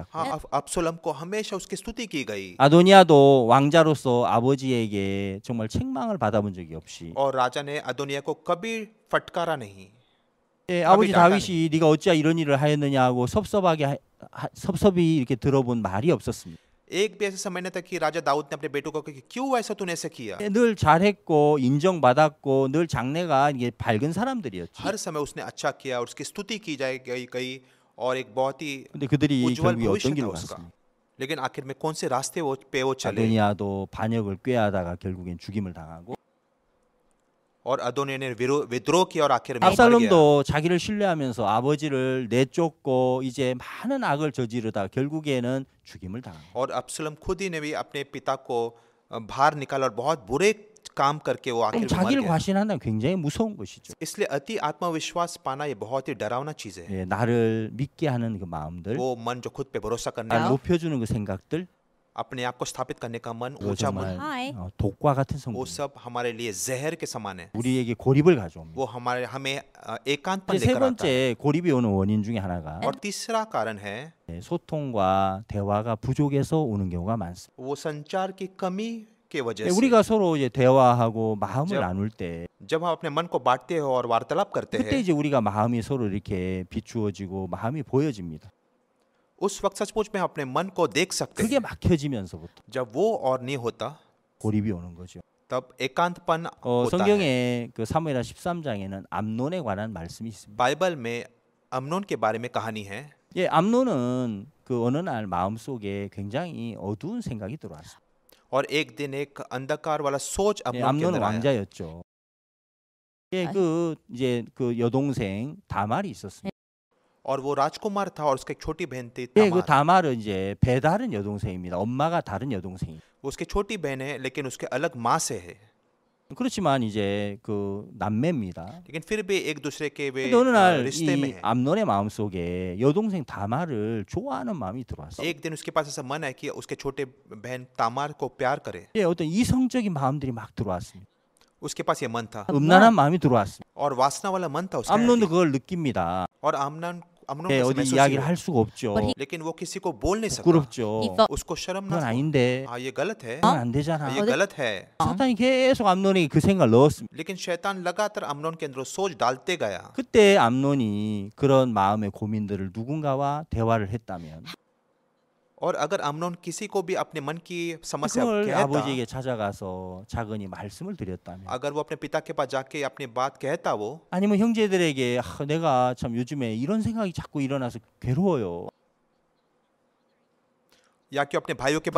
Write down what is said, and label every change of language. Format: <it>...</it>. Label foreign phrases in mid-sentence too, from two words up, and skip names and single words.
<hi>हाँ अब्सलोम को हमेशा उसकी स्तुति की गई</hi> <ko>아도니아도 왕자로서 아버지에게 정말 책망을 받아본 적이 없이</ko> <hi>और राजा ने अदोनिया को कभी फटकारा नहीं।</hi> <ko>예, 아버지</ko> <hi>डांटा</hi> <ko>다윗이 네가 어찌 이런 일을 하였느냐 하고 섭섭히 이렇게 들어본 말이 없었습니다.</ko> <hi>एक भी ऐसे समय नहीं था कि राजा दाऊद ने अपने बेटों को कहा कि क्यों ऐसा तूने ऐसा किया।</hi> <ko>늘 잘했고 인정받았고 늘 장래가 이게 밝은 사람들이었지.</ko> <hi>हर समय उसने अच्छा किया और उसकी स्तुति की जाए गई और एक बहुत ही</hi> <ko>근데 그들이</ko> <hi>उज्जवल</hi> <ko>결국에</ko> <hi>भविष्य</hi> <ko>어떤</ko> <hi>था</hi> <ko>길로</ko> <hi>उसका।</hi> <ko>갔습니까?</ko> <hi>लेकिन आखिर में कौन से रास्ते वो चले</hi> <ko>아도니아도 반역을 꾀하다가 결국엔 죽임을 당하고</ko> <hi>और अदोनिया ने विद्रोह किया और आखिर में मर गया।</hi> <ko>압살롬도 자기를 신뢰하면서 아버지를 내쫓고 이제 많은 악을 저지르다 결국에는 죽임을 당합니다.</ko> <hi>और अब्सलम खुद ही ने भी अपने पिता को बाहर निकाला और बहुत बुरे काम करके वो आखिर में मर</hi> <ko>자기를</ko> <hi>गया।</hi> <ko>과신한다는 굉장히 무서운 것이죠.</ko> <hi>इसलिए अति आत्मविश्वास पाना ये बहुत ही डरावना चीज है।</hi> <ko>예, 나를 믿게 하는 그 마음들,</ko> <hi>वो मन जो खुद पे भरोसा करने</hi> <ko>나를</ko> <hi>का,</hi> <ko>높여주는 그 생각들,</ko> <hi>अपने आप को स्थापित करने का मन,</hi> <ko>그거</ko> <hi>ऊंचा</hi> <ko>정말</ko> <hi>मन, Hi.</hi> <ko>독과 같은</ko> <hi>वो</hi> <ko>성분.</ko> <hi>सब हमारे लिए जहर के समान है।</hi> <ko>우리에게 고립을 가져옵니다.</ko> <hi>वो हमें एकांतपन</hi> <ko>이제 세</ko> <hi>लेकर आता है।</hi> <ko>번째 고립이 오는 원인 중에 하나가</ko> <hi>और तीसरा कारण है</hi> <ko>소통과 대화가 부족해서 오는 경우가 많습니다.</ko> <hi>वो संचार की कमी के वजह से।</hi> <ko>우리가 서로 이제 대화하고 마음을 저- 나눌 때</ko> <hi>जब हम अपने मन को बांटते हैं और वार्तालाप करते</hi> <ko>그때</ko> <hi>हैं,</hi> <ko>이제 우리가 마음이 서로 이렇게 비추어지고 마음이 보여집니다.</ko> <hi>उस वक्त सचमुच में अपने मन को देख सकते</hi> <ko>그게</ko> <hi>हैं।</hi> <ko>막혀지면서부터</ko> <hi>जब वो और नहीं होता</hi> <ko>고립이 오는 거죠.</ko> <hi>तब एकांतपन होता है।</hi> <ko>성경의 그 사무엘하 13장에는 암논에 관한 말씀이 있습니다.</ko> <hi>बाइबल में अम्नोन के बारे में कहानी है।</hi> <ko>예, 암논은 그 어느 날 마음속에 굉장히 어두운 생각이 들어왔어요.</ko> <hi>और एक दिन एक अंधकार वाला सोच</hi> <ko>예,</ko> <hi>अम्नोन के</hi> <ko>암논은</ko> <hi>अंदर आया।</hi> <ko>왕자였죠. 예, 그 이제 그 여동생 다말이 있었습니다.</ko> <hi>और वो राजकुमार था और उसकी एक छोटी बहन थी</hi> <ko>예, 그</ko> <hi>तामार।</hi> <ko>다말은 이제 배다른 여동생입니다. 엄마가 다른 여동생이.</ko> <hi>उसकी छोटी बहन है लेकिन उसके अलग माँ से है।</hi> <ko>그렇지만 이제 그 남매입니다.</ko> <hi>लेकिन फिर भी एक दूसरे के वे</hi> <ko>근데 어느 날</ko> <hi>रिश्ते में</hi> <ko>이</ko> <hi>है।</hi> <ko>암논의 마음속에 여동생 다말을 좋아하는 마음이 들어왔어요.</ko> <hi>एक दिन उसके पास ऐसा मन है कि उसके छोटे बहन तामार को प्यार करे।</hi> <ko>예, 어떤 이성적인 마음들이 막 들어왔습니다.</ko> <hi>उसके पास ये मन था</hi> <ko>음란한 마음이 들어왔습니다.</ko> <hi>और वासना वाला मन था उसका।</hi> <ko>암논도 그걸 느낍니다.</ko> <hi>और अम्नोन</hi> <ko>예,</ko> <hi>को</hi> <ko>어디</ko> <hi>महसूस</hi> <ko>이야기를</ko> <hi>हुआ।</hi> <ko>할 수가 없죠.</ko> <en>But he-</en> <hi>लेकिन वो किसी को बोल नहीं सकता।</hi> <ko>부끄럽죠.</ko> <en>He felt-</en> <hi>उसको शर्म</hi> <ko>그건</ko> <hi>ना था।</hi> <ko>아닌데</ko> <hi>हाँ ये गलत है,</hi> <ko>그건 안 되잖아.</ko> <hi>ये गलत है।</hi> <ko>사탄이 계속 암논에게 그 생각을 넣었습니다.</ko> <hi>लेकिन शैतान लगातार अम्नोन के अंदर सोच डालते गया।</hi> <ko>그때 암논이 그런 마음의 고민들을 누군가와 대화를 했다면</ko> <hi>और अगर अम्नोन किसी को भी अपने मन की समस्या</hi> <ko>그걸</ko> <hi>कहता,</hi> <ko>아버지에게 찾아가서 작은이 말씀을 드렸다면</ko> <hi>अगर वो अपने पिता के पास जाके अपनी बात कहता वो,</hi> <ko>아니면 형제들에게 내가 참 요즘에 이런 생각이 자꾸 일어나서 괴로워요.</ko> <hi>या कि अपने भाइयों के पास</hi>